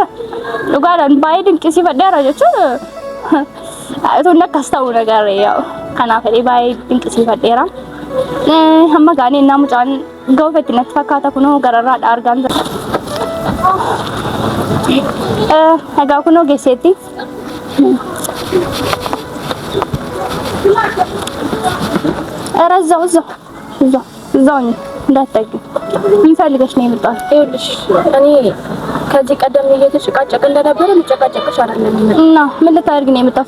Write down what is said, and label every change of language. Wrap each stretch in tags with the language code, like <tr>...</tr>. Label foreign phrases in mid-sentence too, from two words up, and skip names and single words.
<om>dhugaadhaan baay'ee dinqisiifadheera jechuun tun akkas ta'uu nagarre yaa'u kanaaf jedhee baay'ee dinqisiifadheera hamma gaanii innaa mucaan ga'uufetti natti fakkaata kunoo gararraadha argaan jira egaa kunoo geesseetti</om> <am>እዛው እንዳትጠጊ ምን ፈልገሽ ነው የመጣው? ይኸውልሽ እኔ ከዚህ ቀደም እየተጨቃጨቅ እንደነበረ ልጨቃጨቅሽ አይደለም እና ምን ልታደርጊ ነው የመጣው?</am>